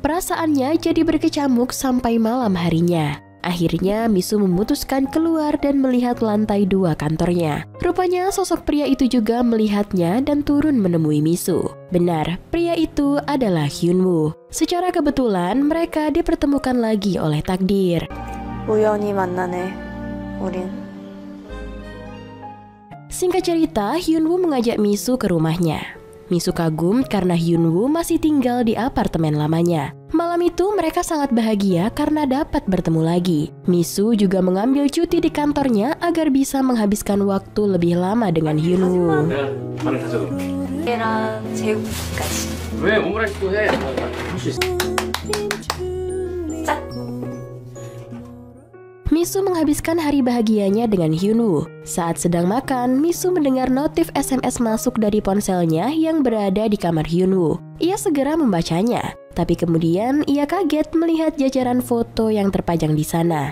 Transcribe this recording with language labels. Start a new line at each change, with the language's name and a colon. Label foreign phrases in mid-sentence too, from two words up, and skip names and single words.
Indonesian: Perasaannya jadi berkecamuk sampai malam harinya. Akhirnya Misu memutuskan keluar dan melihat lantai 2 kantornya. Rupanya sosok pria itu juga melihatnya dan turun menemui Misu. Benar, pria itu adalah Hyunwoo. Secara kebetulan mereka dipertemukan lagi oleh takdir.
Korean: 우연히 만나네, 우린.
Indonesian: Singkat cerita, Hyunwoo mengajak Misu ke rumahnya. Misu kagum karena Hyunwoo masih tinggal di apartemen lamanya. Malam itu mereka sangat bahagia karena dapat bertemu lagi. Misu juga mengambil cuti di kantornya agar bisa menghabiskan waktu lebih lama dengan Hyunwoo.
Korean: 걔랑 제육까지. 왜 오므라이스 또 해? 할수 있어.
Indonesian: Misu menghabiskan hari bahagianya dengan Hyunwoo. Saat sedang makan, Misu mendengar notif SMS masuk dari ponselnya yang berada di kamar Hyunwoo. Ia segera membacanya, tapi kemudian ia kaget melihat jajaran foto yang terpajang di sana.